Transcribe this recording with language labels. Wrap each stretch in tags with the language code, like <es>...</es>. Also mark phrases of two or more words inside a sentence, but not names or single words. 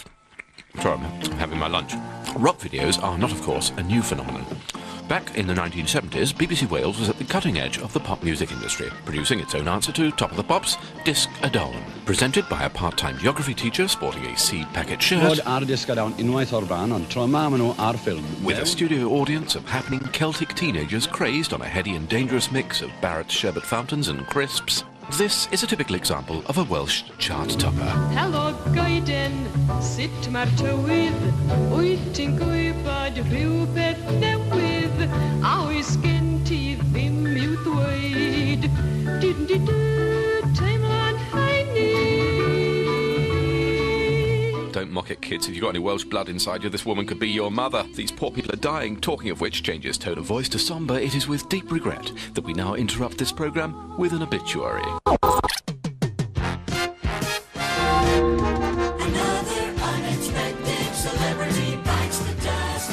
<en>Sorry, I'm having my lunch. Rock videos are not, of course, a new phenomenon. Back in the 1970s, BBC Wales was at the cutting edge of the pop music industry, producing its own answer to Top of the Pops, Disc a Dawn. Presented by a part-time geography teacher sporting a seed packet shirt,</en> <cy>Disc a Dawn unwaith o'r ban, ond tro ma nhw ar ffilm.</cy> <en>with a studio audience of happening Celtic teenagers crazed on a heady and dangerous mix of Barrett's sherbet fountains and crisps. This is a typical example of a Welsh chart topper.</en> <cy>Helo goeden, sut mae'r tywydd, wyt ti'n gwybod rhywbeth newydd, a oes gen ti ddim i'w ddweud. Teimlo'n heini.</cy> <en>Don't mock it, kids. If you've got any Welsh blood inside you, this woman could be your mother. These poor people are dying. Talking of which, changes tone of voice to sombre. It is with deep regret that we now interrupt this programme with an obituary. Another unexpected celebrity bites the dust.</en>